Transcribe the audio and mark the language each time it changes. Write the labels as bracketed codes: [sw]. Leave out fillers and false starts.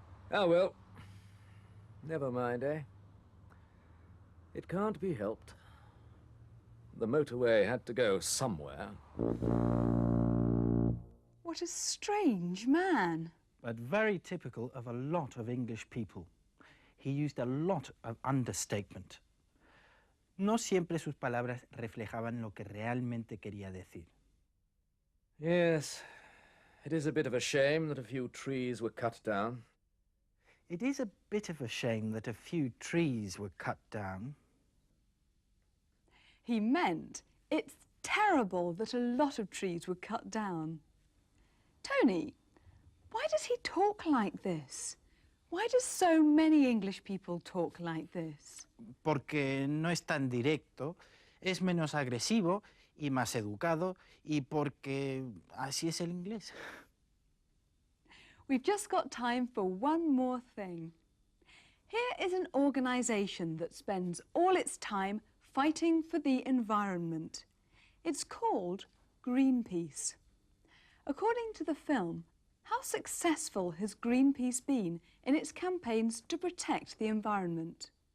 [en] Oh, well. Never mind, eh? It can't be helped. The motorway had to go somewhere. What a strange man. But very typical of a lot of English people. He used a lot of understatement. [es] No siempre sus palabras reflejaban lo que realmente quería decir. [en] Yes. It is a bit of a shame that a few trees were cut down. It is a bit of a shame that a few trees were cut down. He meant it's terrible that a lot of trees were cut down. Tony, why does he talk like this? Why do so many English people talk like this? [es] Porque no es tan directo, es menos agresivo y más educado, y porque así es el inglés. [en] We've just got time for one more thing. Here is an organisation that spends all its time fighting for the environment. It's called Greenpeace. According to the film, how successful has Greenpeace been in its campaigns to protect the environment?